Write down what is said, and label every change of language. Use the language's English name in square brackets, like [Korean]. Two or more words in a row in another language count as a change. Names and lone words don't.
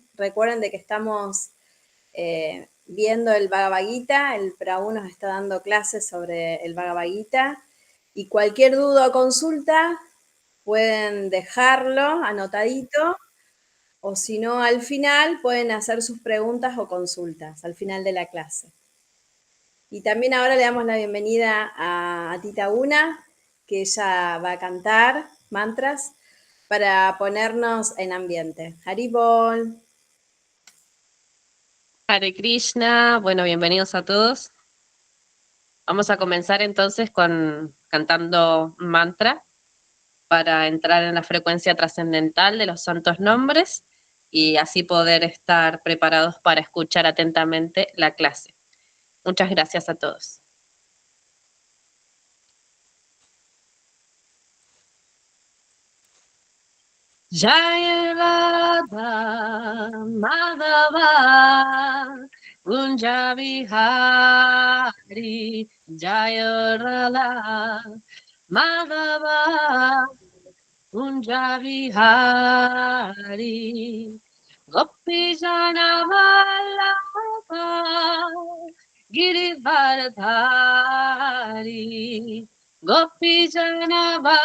[Spanish] Recuerden de que estamos viendo el Bhagavad Gita, el Prabhu nos está dando clases sobre el Bhagavad Gita, y cualquier duda o consulta pueden dejarlo anotadito, o si no, al final pueden hacer sus preguntas o consultas al final de la clase. Y también ahora le damos la bienvenida a Tita Una, que ella va a cantar mantras para ponernos en ambiente. Haribol. Hare Krishna, bueno, bienvenidos a todos. Vamos a comenzar entonces cantando un mantra para entrar en la frecuencia trascendental de los santos nombres y así poder estar preparados para escuchar atentamente la clase. Muchas gracias a todos. [Sanskrit] Jaya Radha Madhava Kunja Vihari Jaya Radha Madhava Kunja Vihari Gopi Jana Vallabha Girivardhari Gopi Jana